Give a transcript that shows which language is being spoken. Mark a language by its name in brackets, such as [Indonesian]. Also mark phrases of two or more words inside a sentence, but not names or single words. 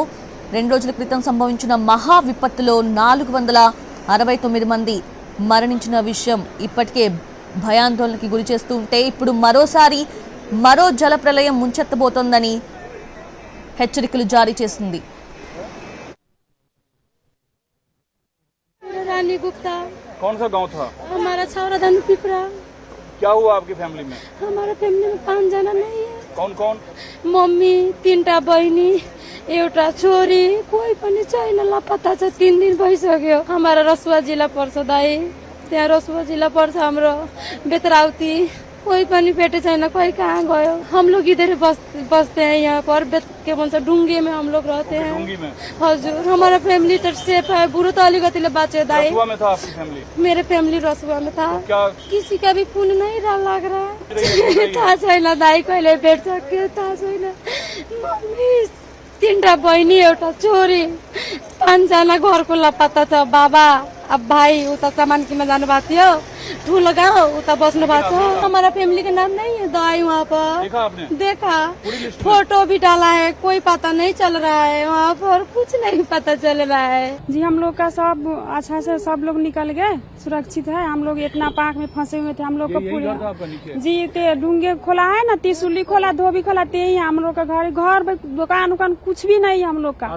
[Telugu] 2 రోజుల క్రితం సంభవించిన మహా విపత్తులో 469 మంది మరణించిన విషయం ఇప్పటికే భయాందోళనకి గురి చేస్తూ ఉంటే ఇప్పుడు మరోసారి మరో జల ప్రళయం ముంచెత్తబోతోందని హెచ్చరికలు జారీ చేసింది. [Hindi] रानी गुप्ता। कौन सा गांव था? हमारा छावरा धनु पिपरा। क्या हुआ आपकी फैमिली में? हमारा फैमिली में 5 जना नहीं है। कौन कौन? मम्मी, [Nepali] 3टा बहिनी, एउटा छोरी, कोही पनि छैन, लापता छ। 3 दिन भइसक्यो। हमारा रसुवा जिल्ला पर्छ दाई, त्यहाँ रसुवा जिल्ला पर्छ हाम्रो बेतराउती। कोई पनि भेटे छैन, कोई कहाँ गयो। [Hindi] हम लोग इधर बसते हैं यहाँ पर, [Nepali] के भन्छ [Hindi] डुंगे में हम लोग रहते हैं। डुंगी में? हजुर, हमारा फैमिली तो सेफ है। [Nepali] बुरो तो अलिकतिले बाँच्यो दाई। [Hindi] रसुआ में था आपकी फैमिली? मेरे फैमिली रसुआ में था। क्या किसी का भी खून नहीं लग रहा। [Nepali] थाहा छैन दाई, कहिले भेट्छ के थाहा छैन। मम्मी, 3टा बहिनी, एउटा छोरी, 5 जना घरको लापता छ। बाबा अब भाई उता सामान किन्न जानु भएको थियो, ठुलो गाउँ उता बस्नु भएको छ। [Hindi] हमारा फैमिली का नाम नहीं है दाई वहाँ पर। देखा आपने? देखा, फोटो भी डाला है, कोई पता नहीं चल रहा है। वहाँ पर कुछ नहीं पता चल रहा है। जी हम लोग का सब अच्छा से सब लोग निकल गए, सुरक्षित है। हम लोग इतना पाक में फंसे हुए थे। हम लोग को पूरे जी ते डूंगे खोला है ना, त्रिशूली खोला, धोबी खोला, ते ही हम लोग का घर दुकान उकान कुछ भी नहीं हम लोग का।